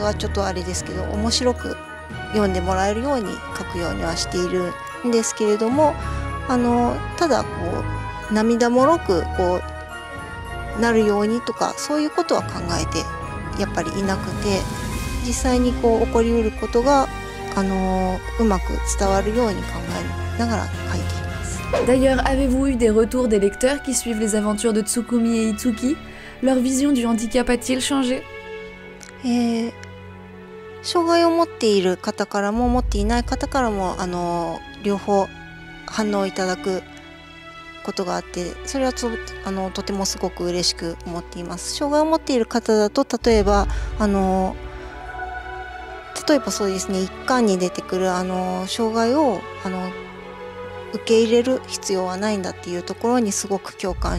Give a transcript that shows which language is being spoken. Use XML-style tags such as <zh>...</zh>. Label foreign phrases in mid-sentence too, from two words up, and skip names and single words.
<ja>がちょっとあれですけど面白く読んでもらえるように書くようにはしているんですけれどもただ涙もろくなるようにとかそういうことは考えてやっぱりいなくて実際に起こりうることがうまく伝わるように考えながら書いています。</ja> <fr>D'ailleurs, avez-vous eu des retours des lecteurs qui suivent les aventures de Tsukumi et Itsuki? Leur vision du handicap a-t-il changé?</fr> <ja>障害を持っている方からも持っていない方からも両方反応いただくことがあって、それはとてもすごく嬉しく思っています。障害を持っている方だと、例えばそうですね、一巻に出てくる障害を受け入れる必要はないんだっていうところにすごく共感</ja>